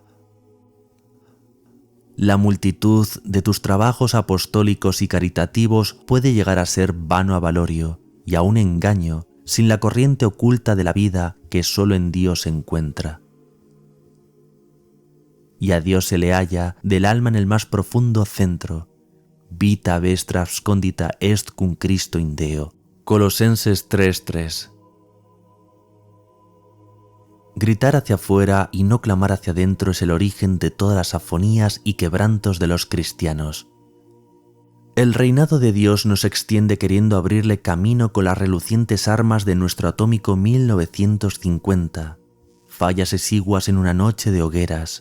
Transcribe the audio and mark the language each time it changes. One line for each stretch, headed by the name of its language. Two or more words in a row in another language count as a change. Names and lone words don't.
Spanish: La multitud de tus trabajos apostólicos y caritativos puede llegar a ser vano avalorio y a un engaño sin la corriente oculta de la vida que solo en Dios se encuentra. y a Dios se le halla del alma en el más profundo centro.
Latin: Vita vestra abscondita est cum Cristo in Deo.
Spanish: Colosenses 3:3. Gritar hacia afuera y no clamar hacia adentro es el origen de todas las afonías y quebrantos de los cristianos. El reinado de Dios nos extiende queriendo abrirle camino con las relucientes armas de nuestro atómico 1950, fallas exiguas en una noche de hogueras.